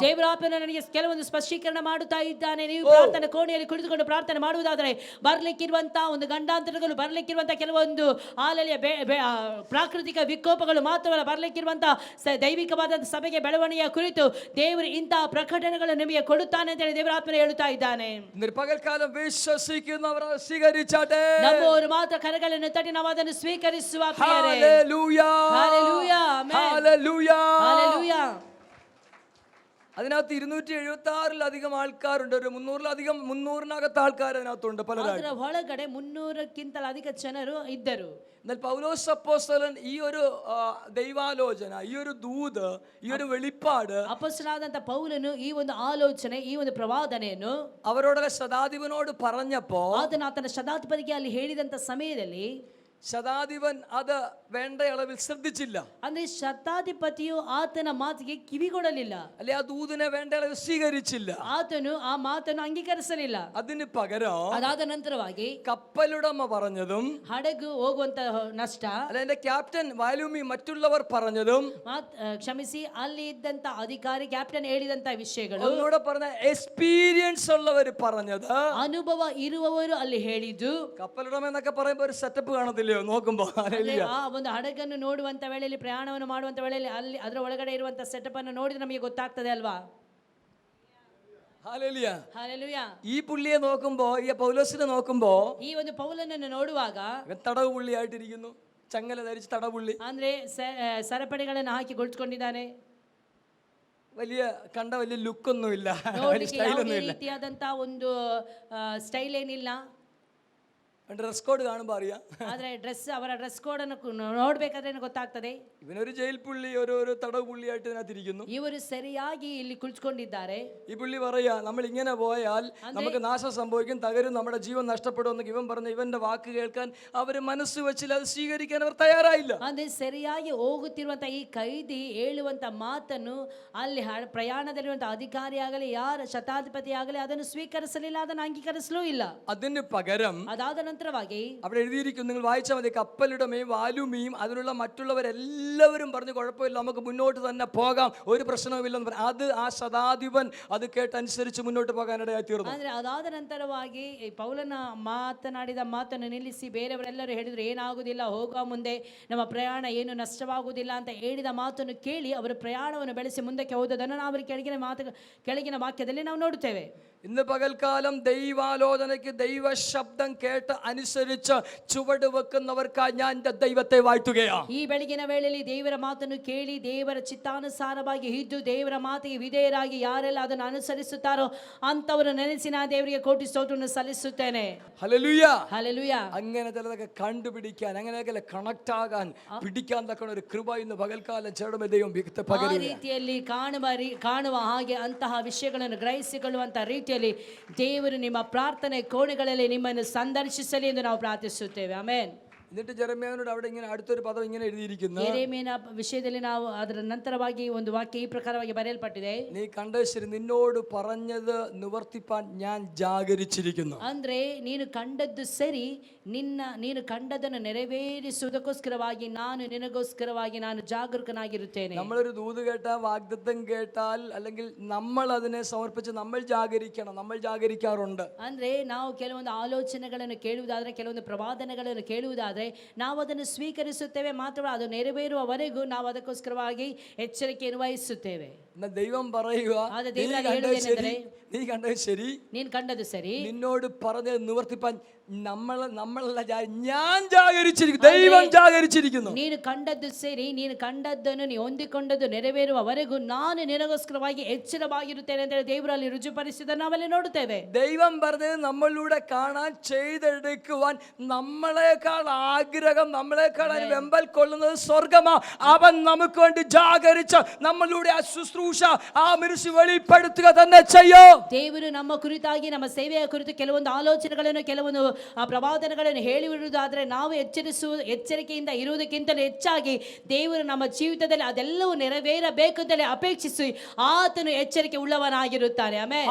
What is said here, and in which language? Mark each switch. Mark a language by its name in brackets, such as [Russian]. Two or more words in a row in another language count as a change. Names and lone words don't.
[Kannada] ದೇವರಾತ್ಮನು ನನಗೆ ಕೆಲವೊಂದು ಸ್ಪಷ್ಟೀಕರಣ ಮಾಡುತ್ತಾ ಇದ್ದಾನೆ. ನೀವು ಪ್ರಾರ್ಥನೆ ಕೋಣೆಯಲ್ಲಿ ಕುಳಿತುಕೊಂಡು ಪ್ರಾರ್ಥನೆ ಮಾಡುವುದಾದರೆ ಬರ್ಲಿಕ್ಕಿರುವಂತಹ ಒಂದು ಗಂಡಾಂತರಗಳು, ಬರ್ಲಿಕ್ಕಿರುವಂತಹ ಕೆಲವೊಂದು ಆಲಯ ಪ್ರಾಕೃತಿಕ ವಿಕೋಪಗಳು ಮಾತ್ರವಲ್ಲ, ಬರ್ಲಿಕ್ಕಿರುವಂತಹ ದೈವಿಕವಾದ ಸಭೆಗೆ ಬೆಳವಣಿಗೆಯ ಕುರಿತು ದೇವರು ಇಂತಹ ಪ್ರಕಟಣೆಗಳು ನಿಮಗೆ ಕೊಡುತ್ತಾನೆ ಅಂತ ಹೇಳಿ ದೇವರಾತ್ಮನ ಹೇಳುತ್ತಾ ಇದ್ದಾನೆ. [Malayalam] പകൽക്കാലം വിശ്വസിക്കുന്നവർ സ്വീകരിച്ചാട്ടെ. [Kannada] ನಮ್ಮವರು ಮಾತ್ರ ಕರಗಳನ್ನು ತಟ್ಟಿ ನಾವು ಅದನ್ನು ಸ್ವೀಕರಿಸುವ ಪ್ರಿಯರೇ. [Malayalam] ഹല്ലേലൂയ, ഹല്ലേലൂയ, ಆಮೆನ್. ഹല്ലേലൂയ, ഹല്ലേലൂയ. അതിനകത്ത് 276 ആൾക്കാരുണ്ട്. ഒരു 300-നകത്ത് ആൾക്കാർ അതിനകത്തുണ്ട് പലരും. [Kannada] ಅದರ ಒಳಗಡೆ 300ಕ್ಕಿಂತಲೂ ಅಧಿಕ ಜನರು ಇದ್ದರು. [Malayalam] എന്നാൽ പൗലോസ് അപ്പോസ്തലൻ ഈ ഒരു ദൈവാലോചന, ഈ ഒരു ദൂത്, ഈ ഒരു വെളിപ്പാട് [Kannada] ಅಪೊಸ್ತಲನಾದಂತ ಪೌಲನು ಈ ಒಂದು ಆಲೋಚನೆ, ಈ ಒಂದು ಪ್ರವಾದನೆಯನ್ನು [Malayalam] അവരോട് ശതാധിപനോട് പറഞ്ഞപ്പോ, [Kannada] ಆತನ ಶತಾಧಿಪತಿಗೆ ಅಲ್ಲಿ ಹೇಳಿದಂತ ಸಮಯದಲ್ಲಿ [Malayalam] ശതാധിപൻ അത് വേണ്ട അളവിൽ ശ്രദ്ധിച്ചില്ല. [Kannada] ಅಂದ್ರೆ ಶತಾಧಿಪತಿಯು ಆತನ ಮಾತಿಗೆ ಕಿವಿಗೊಡಲಿಲ್ಲ, [Malayalam] അല്ലെ ആ ദൂതനെ വേണ്ട അളവിൽ സ്വീകരിച്ചില്ല. [Kannada] ಆತನು ಆ ಮಾತನ್ನು ಅಂಗೀಕರಿಸಲಿಲ್ಲ. [Malayalam] അതിന് പകരം [Kannada] ಅದಾದ ನಂತರವಾಗಿ [Malayalam] കപ്പലുടമ പറഞ്ഞതും [Kannada] ಹಡಗು ಹೋಗುವಂತ ನಷ್ಟ, [Malayalam] അല്ലെ എന്റെ ക്യാപ്റ്റൻ വാലുമി മറ്റുള്ളവർ പറഞ്ഞതും [Kannada] ಕ್ಷಮಿಸಿ ಅಲ್ಲಿ ಇದ್ದಂತ ಅಧಿಕಾರಿ ಕ್ಯಾಪ್ಟನ್ ಹೇಳಿದಂತ ವಿಷಯಗಳು, [Malayalam] ഒന്നുകൂടെ പറഞ്ഞ എക്സ്പീരിയൻസ് ഉള്ളവർ പറഞ്ഞത്, [Kannada] ಅನುಭವ ಇರುವವರು ಅಲ್ಲಿ ಹೇಳಿದ್ದು. [Malayalam] കപ്പലുടമ എന്നൊക്കെ പറയുമ്പോ ഒരു സെറ്റപ്പ് കാണത്തില്ലയോ നോക്കുമ്പോ? [Kannada] ಆ ಒಂದು ಹಡಗನ್ನು ನೋಡುವಂತ ವೇಳೆಯಲ್ಲಿ, ಪ್ರಯಾಣವನ್ನು ಮಾಡುವಂತ ವೇಳೆಯಲ್ಲಿ ಅಲ್ಲಿ ಅದರ ಒಳಗಡೆ ಇರುವಂತ ಸೆಟಪ್ ಅನ್ನು ನೋಡಿದ್ರೆ ನಮಗೆ ಗೊತ್ತಾಗ್ತದೆ ಅಲ್ವಾ? [Malayalam] ഹല്ലേലൂയ. [Kannada] ಹಲ್ಲೆಲೂಯಾ. [Malayalam] ഈ പുള്ളിയെ നോക്കുമ്പോ, ഈ പൗലോസിനെ നോക്കുമ്പോ, [Kannada] ಈ ಒಂದು ಪೌಲನನ್ನು ನೋಡುವಾಗ [Malayalam] തടവ് പുള്ളിയായിട്ടിരിക്കുന്നു, ചങ്ങല ധരിച്ച് തടവുള്ളി, [Kannada] ಅಂದ್ರೆ ಸರಪಣಿಗಳನ್ನು ಹಾಕಿ ಗೊಳಿಸ್ಕೊಂಡಿದ್ದಾನೆ. [Malayalam] വലിയ കണ്ട വലിയ ലുക്കൊന്നുമില്ല, [Kannada] ನೋಡ್ಲಿಕ್ಕೆ ಯಾವುದೇ [Malayalam] സ്റ്റൈലൊന്നുമില്ല. [Kannada] ರೀತಿಯಾದಂತ ಒಂದು ಸ್ಟೈಲ್ ಏನಿಲ್ಲ. [English] dress code [Malayalam] കാണുമ്പോ അറിയാം. [Kannada] ಆದ್ರೆ ಅವರ [English] dress code [Kannada] ಅನ್ನು ನೋಡ್ಬೇಕಾದ್ರೆ ಗೊತ್ತಾಗ್ತದೆ. [Malayalam] ഇവനൊരു ജയിൽ പുള്ളി, ഒരു തടവ് പുള്ളിയായിട്ട് ഇതിനകത്തിരിക്കുന്നു. [Kannada] ಇವರು ಸರಿಯಾಗಿ ಇಲ್ಲಿ ಕುಳಿತುಕೊಂಡಿದ್ದಾರೆ. [Malayalam] ഈ പുള്ളി പറയാ, നമ്മൾ ഇങ്ങനെ പോയാൽ നമുക്ക് നാശം സംഭവിക്കും, തകരും, നമ്മുടെ ജീവൻ നഷ്ടപ്പെടും എന്നൊക്കെ ഇവൻ പറഞ്ഞു. ഇവന്റെ വാക്ക് കേൾക്കാൻ അവര് മനസ്സ് വെച്ചില്ല, അത് സ്വീകരിക്കാൻ അവർ തയ്യാറായില്ല. [Kannada] ಅಂದ್ರೆ ಸರಿಯಾಗಿ ಹೋಗುತ್ತಿರುವಂತ ಈ ಕೈದಿ ಹೇಳುವಂತ ಮಾತನ್ನು ಅಲ್ಲಿ ಪ್ರಯಾಣದಲ್ಲಿರುವಂತ ಅಧಿಕಾರಿ ಆಗಲಿ, ಯಾರ ಶತಾಧಿಪತಿ ಆಗಲಿ ಅದನ್ನು ಸ್ವೀಕರಿಸಲಿಲ್ಲ, ಅದನ್ನು ಅಂಗೀಕರಿಸಲೂ ಇಲ್ಲ. [Malayalam] അതിന് പകരം [Kannada] ಅದಾದ ನಂತರವಾಗಿ [Malayalam] അവിടെ എഴുതിയിരിക്കുന്നു, നിങ്ങൾ വായിച്ചാൽ മതി, കപ്പലുടമയും വാലുമിയും അതിലുള്ള മറ്റുള്ളവരെല്ലാവരും പറഞ്ഞു കുഴപ്പമില്ല, നമുക്ക് മുന്നോട്ട് തന്നെ പോകാം, ഒരു പ്രശ്നവുമില്ലെന്ന് പറഞ്ഞു. അത് ആ ശതാധിപൻ അത് കേട്ടനുസരിച്ച് മുന്നോട്ട് പോകാനിടയായി തീർന്നു. [Kannada] ಅಂದ್ರೆ ಅದಾದ ನಂತರವಾಗಿ ಪೌಲನ ಮಾತನಾಡಿದ ಮಾತನ್ನು ನಿಲ್ಲಿಸಿ ಬೇರೆಯವರೆಲ್ಲರೂ ಹೇಳಿದ್ರು, ಏನಾಗುವುದಿಲ್ಲ, ಹೋಗುವ ಮುಂದೆ ನಮ್ಮ ಪ್ರಯಾಣ ಏನು ನಷ್ಟವಾಗುವುದಿಲ್ಲ ಅಂತ ಹೇಳಿದ ಮಾತನ್ನು ಕೇಳಿ ಅವರು ಪ್ರಯಾಣವನ್ನು ಬೆಳೆಸಿ ಮುಂದಕ್ಕೆ ಹೋದದನ್ನು ನಾವು ಕೆಳಗಿನ ವಾಕ್ಯದಲ್ಲಿ ನಾವು ನೋಡುತ್ತೇವೆ. [Malayalam] ഇന്ന് പകൽക്കാലം ദൈവാലോചനയ്ക്ക് ദൈവ ശബ്ദം കേട്ട് അനുസരിച്ച് ചുവട് വെക്കുന്നവർക്കായി ഞാൻ എൻ്റെ ദൈവത്തെ വാഴ്ത്തുകയാണ്. [Kannada] ಈ ಬೆಳಗಿನ ವೇಳೆಯಲ್ಲಿ ದೇವರ ಮಾತನ್ನು ಕೇಳಿ ದೇವರ ಚಿತ್ತಾನುಸಾರವಾಗಿ ಇದ್ದು ದೇವರ ಮಾತಿಗೆ ವಿಧೇಯರಾಗಿ ಯಾರೆಲ್ಲ ಅದನ್ನು ಅನುಸರಿಸುತ್ತಾರೋ ಅಂತವರು ನೆನೆಸಿ ನಾನು ದೇವರಿಗೆ ಕೋಟಿ ಸ್ತೋತ್ರವನ್ನು ಸಲ್ಲಿಸುತ್ತೇನೆ. [Malayalam] ഹല്ലേലൂയ. [Kannada] ಹಲ್ಲೆಲೂಯಾ. [Malayalam] അങ്ങനെ ചിലതൊക്കെ കണ്ടുപിടിക്കാൻ, അങ്ങനെയൊക്കെ കണക്ട് ആകാൻ, പിടിക്കാൻ തക്കണ ഒരു കൃപ ഇന്ന് പകൽക്കാലം ചേടുമ ദൈവം [Kannada] ಆ ರೀತಿಯಲ್ಲಿ ಕಾಣುವ ಹಾಗೆ ಅಂತಹ ವಿಷಯಗಳನ್ನು ಗ್ರಹಿಸಿಕೊಳ್ಳುವಂತ ರೀತಿಯಲ್ಲಿ ದೇವರು ನಿಮ್ಮ ಪ್ರಾರ್ಥನೆ ಕೋಣೆಗಳಲ್ಲಿ ನಿಮ್ಮನ್ನು ಸಂದರ್ಶಿಸಲಿ ಎಂದು ನಾವು ಪ್ರಾರ್ಥಿಸುತ್ತೇವೆ. ಆಮೆನ್. [Malayalam] എന്നിട്ട് ജെറമ്യാവിനോട് അവിടെ ഇങ്ങനെ അടുത്തൊരു പദം ഇങ്ങനെ എഴുതിയിരിക്കുന്നു. [Kannada] ಯೆರೆಮೀಯನ ವಿಷಯದಲ್ಲಿ ನಾವು ಅದರ ನಂತರವಾಗಿ ಒಂದು ವಾಕ್ಯ ಈ ಪ್ರಕಾರವಾಗಿ ಬರೆಯಲ್ಪಟ್ಟಿದೆ. [Malayalam] നീ കണ്ടത് നിന്നോട് പറഞ്ഞത് നിവർത്തിപ്പാൻ ഞാൻ ജാഗരിച്ചിരിക്കുന്നു. [Kannada] ಅಂದ್ರೆ ನೀನು ಕಂಡದ್ದು ಸರಿ, ನೀನು ಕಂಡದನ್ನು ನೆರವೇರಿಸುವುದಕ್ಕೋಸ್ಕರವಾಗಿ ನಾನು ನಿನಗೋಸ್ಕರವಾಗಿ ನಾನು ಜಾಗರೂಕನಾಗಿರುತ್ತೇನೆ. [Malayalam] നമ്മളൊരു ദൂത് കേട്ടാൽ, വാഗ്ദത്തം കേട്ടാൽ, അല്ലെങ്കിൽ നമ്മൾ അതിനെ സമർപ്പിച്ച് നമ്മൾ ജാഗരിക്കണം, നമ്മൾ ജാഗരിക്കാറുണ്ട്. [Kannada] ಅಂದ್ರೆ ನಾವು ಕೆಲವೊಂದು ಆಲೋಚನೆಗಳನ್ನು ಕೇಳುವುದಾದ್ರೆ, ಕೆಲವೊಂದು ಪ್ರವಾದನೆಗಳನ್ನು ಕೇಳುವುದಾದ್ರೆ ನಾವು ಅದನ್ನು ಸ್ವೀಕರಿಸುತ್ತೇವೆ, ಮಾತ್ರ ಅದು ನೆರವೇರುವವರೆಗೂ ನಾವು ಅದಕ್ಕೋಸ್ಕರವಾಗಿ ಎಚ್ಚರಿಕೆಯನ್ನು ವಹಿಸುತ್ತೇವೆ. [Malayalam] ദൈവം പറയുക, നീ കണ്ടത് ശരി, [Kannada] ನೀನು ಕಂಡದ್ದು ಸರಿ, [Malayalam] നിന്നോട് പറഞ്ഞത് നിവർത്തിപ്പാൻ നമ്മളല്ല, ഞാൻ ജാഗരിച്ചിരിക്കുന്നു, ദൈവം ജാഗരിച്ചിരിക്കുന്നു. [Kannada] ನೀನು ಕಂಡದ್ದು ಸರಿ, ನೀನು ಕಂಡದ್ದನ್ನು ನೀ ಹೊಂದಿಕೊಂಡದ್ದು ನೆರವೇರುವವರೆಗೂ ನಾನು ನಿನಗೋಸ್ಕರವಾಗಿ ಎಚ್ಚರವಾಗಿರುತ್ತೇನೆ ಅಂತ ಹೇಳಿ ದೇವರಲ್ಲಿ ರುಜುಪಡಿಸಿದ್ದನ್ನು ನಾವಲ್ಲಿ ನೋಡುತ್ತೇವೆ. [Malayalam] ദൈവം പറഞ്ഞത് നമ്മളിലൂടെ കാണാൻ, ചെയ്തെടുക്കുവാൻ നമ്മളെക്കാൾ ആഗ്രഹം, നമ്മളെക്കാൾ വെമ്പൽ കൊള്ളുന്നത് സ്വർഗമാ. അവൻ നമുക്ക് വേണ്ടി ജാഗരിച്ച് നമ്മളിലൂടെ ആ ശുശ്രൂഷ, ആ മിനിസ്ട്രി വെളിപ്പെടുത്തുക തന്നെ ചെയ്യും. [Kannada] ದೇವರು ನಮ್ಮ ಕುರಿತಾಗಿ, ನಮ್ಮ ಸೇವೆಯ ಕುರಿತು ಕೆಲವೊಂದು ಆಲೋಚನೆಗಳನ್ನು, ಕೆಲವೊಂದು ಪ್ರವಾದನೆಗಳನ್ನು ಹೇಳಿರುವುದಾದರೆ ನಾವು ಎಚ್ಚರಿಕೆಯಿಂದ ಇರುವುದಕ್ಕಿಂತಲೂ ಹೆಚ್ಚಾಗಿ ದೇವರು ನಮ್ಮ ಜೀವಿತದಲ್ಲಿ ಅದೆಲ್ಲವೂ ನೆರವೇರಬೇಕು ಅಂತಲೇ ಅಪೇಕ್ಷಿಸಿ ಆತನು ಎಚ್ಚರಿಕೆ ಉಳ್ಳವನಾಗಿರುತ್ತಾನೆ. ಆಮೆನ್.